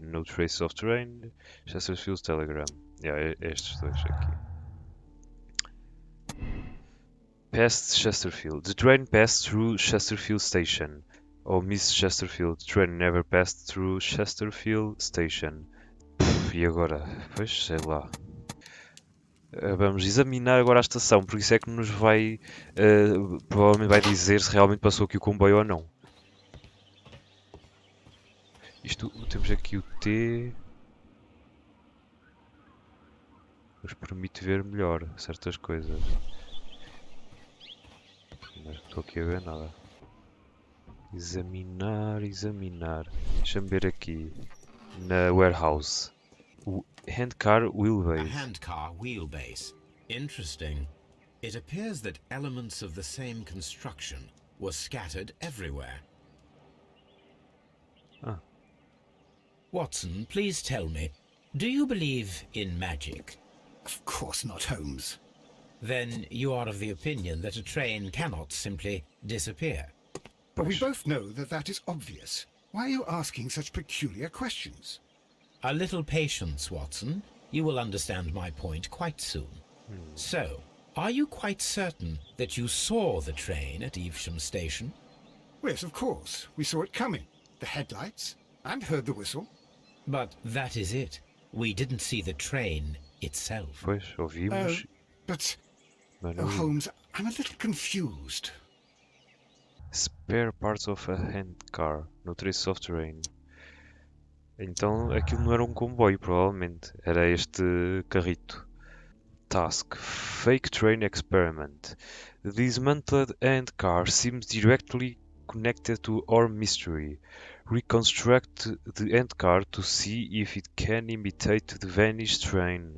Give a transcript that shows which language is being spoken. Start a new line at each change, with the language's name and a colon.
English: No trace of train. Chesterfield's telegram.
Portuguese: É estes dois aqui.
English: Past Chesterfield. The train passed through Chesterfield Station. Oh, Miss Chesterfield. The train never passed through Chesterfield Station.
Portuguese: E agora? Pois, sei lá. Vamos examinar agora a estação, porque isso é que nos vai, provavelmente vai dizer se realmente passou aqui o comboio ou não. Isto, temos aqui o T, nos permite ver melhor certas coisas. Mas não estou aqui a ver nada. Examinar. Deixa-me ver aqui, na warehouse. O handcar A
English: wheelbase. handcar wheelbase. Interesting. It appears that elements of the same construction were scattered everywhere. Ah. Watson, please tell me, do you believe in magic? Of course not, Holmes. Then you are of the opinion that a train cannot simply disappear. But we both know that that is obvious. Why are you asking such peculiar questions? A little patience, Watson. You will understand my point quite soon. So, are you quite certain that you saw the train at Evesham Station? Yes, of course. We saw it coming. The headlights, and heard the whistle. But that is it. We didn't see the train itself.
Portuguese: Pois, ouvimos,
English: But,
Portuguese: mas não vimos.
English: Holmes, I'm a little confused. Spare parts of a handcar, no trace of train.
Portuguese: Então aquilo não era um comboio, provavelmente. Era este carrito.
English: Task: Fake train experiment. The dismantled handcar seems directly connected to our mystery. Reconstruct the handcar to see if it can imitate the vanished train.